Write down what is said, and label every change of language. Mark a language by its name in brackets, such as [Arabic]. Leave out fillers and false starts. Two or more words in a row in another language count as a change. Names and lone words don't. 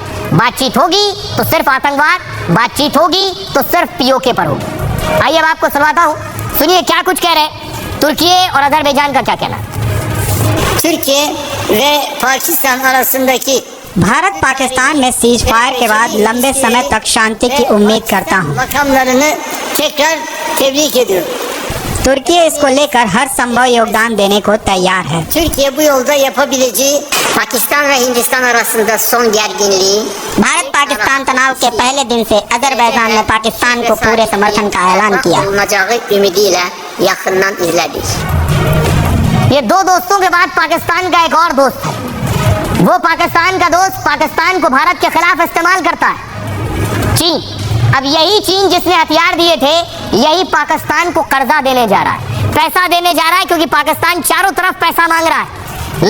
[Hindi] बातचीत होगी तो सिर्फ आतंकवाद, बातचीत होगी तो सिर्फ पीओके पर होगी। आइए अब आपको सुनवाता हूँ, सुनिए क्या कुछ कह रहे हैं तुर्की और अजरबैजान का क्या कहना। [Turkish] Türkiye ve Pakistan arasındaki [Hindi] भारत पाकिस्तान में [English] cease fire [Hindi] के बाद लंबे समय तक शांति की उम्मीद करता हूँ। [Turkish] makamlarını tekrar tebrik ediyorum. [Hindi] तुर्की इसको लेकर हर संभव योगदान देने को तैयार है। [Turkish] Türkiye bu yolda yapabileceği Pakistan ve Hindistan arasında son gerginliği [Hindi] भारत पाकिस्तान तनाव के पहले दिन से अजरबैजान ने पाकिस्तान को पूरे समर्थन का ऐलान किया। [Turkish] olunacağı ümidiyle yakından izledik. [Hindi] ये 2 दोस्तों के बाद पाकिस्तान का एक और दोस्त है। वो पाकिस्तान का दोस्त पाकिस्तान को भारत के खिलाफ इस्तेमाल करता है, चीन। अब यही चीन जिसने हथियार दिए थे, यही पाकिस्तान को कर्जा देने जा रहा है, पैसा देने जा रहा है, क्योंकि पाकिस्तान चारों तरफ पैसा मांग रहा है।